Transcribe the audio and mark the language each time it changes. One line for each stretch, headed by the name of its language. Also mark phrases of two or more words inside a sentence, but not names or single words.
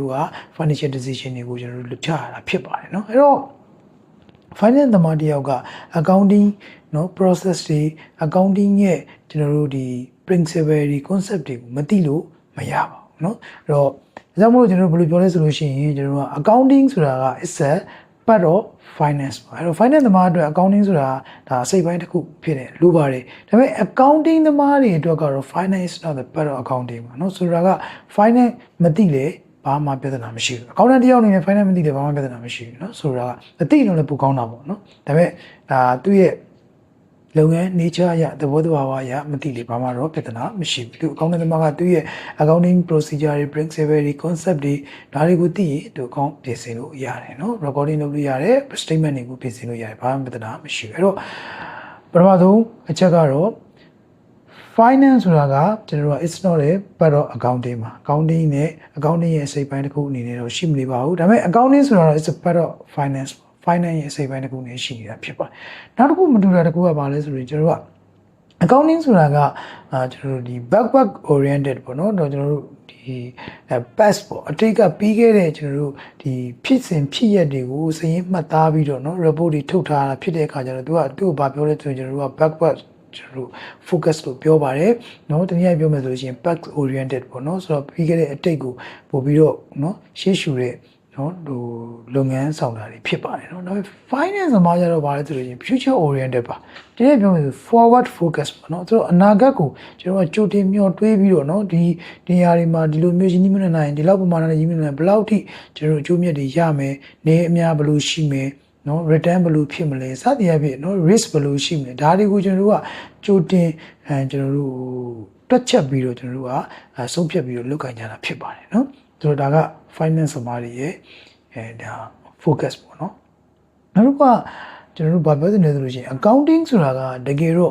Burmese: တို့က
English: financial decision
Burmese: တွေကိုကျွန်တော်တို့လုပ်ချရတာဖြစ်ပါတယ်နော်အဲ့တော့ finance သမားတယောက်က accounting နော် process တွေ accounting ရဲ့ကျွန်တော်တို့ဒီ principle တွေ concept တွေကိုမသိလို့မရပါဘူးနော်အဲ့တော့ဒါကြောင့်မို့လို့ကျွန်တော်တို့ဘယ်လိုပြော လဲဆိုလို့ရှိရင်ကျွန်တော်တို့က accounting ဆိုတာက
English: is a part of finance
Burmese: ပါအဲ့တော့ finance သမားအတွက် accounting ဆိုတာဒါအစိတ်ပိုင်းတစ်ခုဖြစ်တယ်လို့ပါတယ်ဒါပေမဲ့ accounting သမား တွေအတွက်ကတော့
English: finance not the part of accounting
Burmese: ပါเนาะဆိုတာက finance မသိလေဘာမှပြဿနာမရှိဘူး accountant တယောက်အနေနဲ့ finance မသိလေဘာမှပြဿနာမရှိဘူးเนาะဆိုတာကအသိတော့လည်းပိုကောင်းတာပေါ့เนาะဒါပေမဲ့ဒါသူ့ရဲ့လုပ်ငန်း nature အရသဘောတဘာဝအရမသိလေဘာမှတော့ပြဿနာမရှိဘူးသူ accountant သမားကသူ့ရဲ့
English: accounting procedure
Burmese: တွေ principle တွေ concept တွေဒါတွေကိုသိရင်သူ account ပြင်ဆင်လို့ရတယ်เนาะ recording လုပ်လို့ရတယ် statement တွေကိုပြင်ဆင်လို့ရတယ်ဘာမှပြဿနာမရှိဘူးအဲ့တော့ပထမဆုံးအချက်ကတော့ finance ဆိုတာကကျွန်တော်တို့က
English: it's not a part of accounting
Burmese: မှာ accounting နဲ့ accounting ရဲ့အစိတ်ပိုင်းတစ်ခုအနေနဲ့တော့ရှိမနေပါဘူးဒါပေမဲ့ accounting ဆိုတာတော့
English: it's a part of finance
Burmese: finance ရဲ့အစိတ်ပိုင်းတစ်ခုနဲ့ရှိနေတာဖြစ်ပါတယ်နောက်တစ်ခုမတူတာတစ်ခုကဘာလဲဆိုရင်ကျွန်တော်တို့က accounting ဆိုတာကကျွန်တော်တို့ဒီ
English: backward oriented
Burmese: ပေါ့နော် တော့ကျွန်တော်တို့ဒီ past ပေါ့အတိတ်ကပြီးခဲ့တဲ့ကျွန်တော်တို့ဒီဖြစ်စဉ်ဖြစ်ရက်တွေကိုစရင်းမှတ်သားပြီးတော့နော် report တွေထုတ်ထားတာဖြစ်တဲ့အခါကျတော့သူကသူ့ကိုဘာပြောလဲဆိုရင်ကျွန်တော်တို့က backward ကျွန်တော်တို့ focus လို့ပြောပါတယ် เนาะတနည်းအားပြောမယ်ဆိုလို့ရှိရင်
English: back oriented
Burmese: ပေါ့နော်ဆိုတော့ပြီးခဲ့တဲ့အတိတ်ကိုပို့ပြီးတော့เนาะရှေ့ရှုတဲ့နော်ဟိုလုပ်ငန်းဆောင်တာတွေဖြစ်ပါတယ်နော်ဒါပေမဲ့ finance မှာကျတော့ဗာလဲဆိုလို့ရှိရင်
English: future oriented
Burmese: ပါဒီနေ့ပြောမယ်ဆို
English: forward focus
Burmese: ပါ နော်သူတို့အနာဂတ်ကိုကျွန်တော်ကကြိုတင်မျှော်တွေးပြီးတော့နော်ဒီနေရာတွေမှာဒီလိုမျိုးရင်းနှီးမြှုပ်နှံနိုင်ဒီလောက်ပမာဏနဲ့ရင်းနှီးမြှုပ်နှံဘယ်လောက်ထိကျွန်တော်တို့အကျိုးမြတ်တွေရမယ်နေအများဘယ်လိုရှိမယ်နော် return ဘယ်လိုဖြစ်မလဲစသည်အဖြစ်နော် risk ဘယ်လိုရှိမလဲဒါတွေကိုကျွန်တော်တို့ကကြိုတင်ကျွန်တော်တို့တွက်ချက်ပြီးတော့ကျွန်တော်တို့ကဆုံးဖြတ်ပြီးတော့လုပ်ကိုင်ကြတာဖြစ်ပါတယ်နော်ဆိုတော့ဒါက finance သမားတွေရဲ့ဒါ focus ပေါ့နော်နောက်တစ်ခုကကျွန်တော်တို့ဘာပြောနေလဲဆိုလို့ရှိရင် accounting ဆိုတာကတကယ်